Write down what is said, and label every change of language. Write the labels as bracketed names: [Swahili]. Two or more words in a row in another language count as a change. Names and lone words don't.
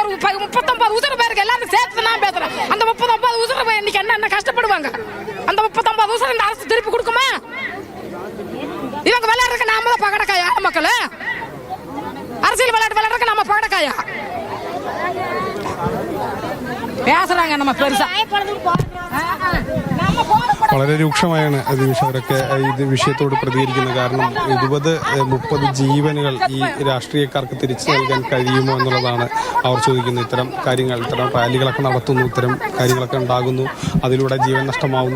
[Tamil] ஒரு 39 உசுறு பேருக்கு எல்லாரும் சேர்த்து நான் பேசுறேன். அந்த 39 உசுறு இன்னைக்கு என்ன கஷ்டப்படுவாங்க. அந்த 39 உசுறு இந்த அரசு திருப்பி கொடுக்குமா? இவங்க விளையாடுறதுக்கு நாம தான் பகடக்காயா மக்கள்? அரசியல் விளையாடுறதுக்கு நம்ம பகடக்காயா பேசுறாங்க? நம்ம பெருசா [Malayalam] വളരെ രൂക്ഷമായാണ് നിമിഷ അവരൊക്കെ ഇത് വിഷയത്തോട് പ്രതികരിക്കുന്നത്. കാരണം 20-30 ജീവനുകൾ ഈ രാഷ്ട്രീയക്കാർക്ക് തിരിച്ചു നൽകാൻ കഴിയുമോ എന്നുള്ളതാണ് അവർ ചോദിക്കുന്നത്. ഇത്തരം കാര്യങ്ങൾ, ഇത്തരം റാലികളൊക്കെ നടത്തുന്നു, ഇത്തരം കാര്യങ്ങളൊക്കെ ഉണ്ടാകുന്നു, അതിലൂടെ ജീവൻ നഷ്ടമാവുന്നു.